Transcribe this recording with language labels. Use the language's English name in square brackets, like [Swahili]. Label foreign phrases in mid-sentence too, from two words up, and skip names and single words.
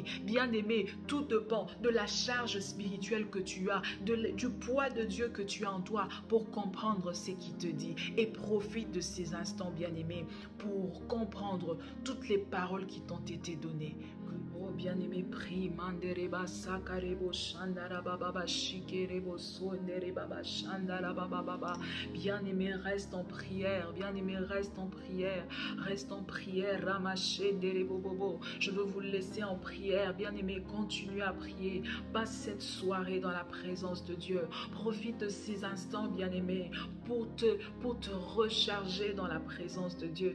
[French] Bien-aimé, tout dépend de la charge spirituelle que tu as, du poids de Dieu que tu as en toi pour comprendre ce qu'il te dit. Et profite de ces instants, bien-aimé, pour comprendre toutes les paroles qui t'ont été données. Oh, bien-aimé, prie. Mandereba sakarebo shandarababa shikerebo sonderebaba shandarababa. Bien-aimé, reste en prière. Bien-aimé, reste en prière. Reste en prière. Ramaché derebobobo. Je veux vous laisser en prière. Bien-aimé, continuez à prier. Passe cette soirée dans la présence de Dieu. Profite de ces instants, bien-aimé, pour te recharger dans la présence de Dieu.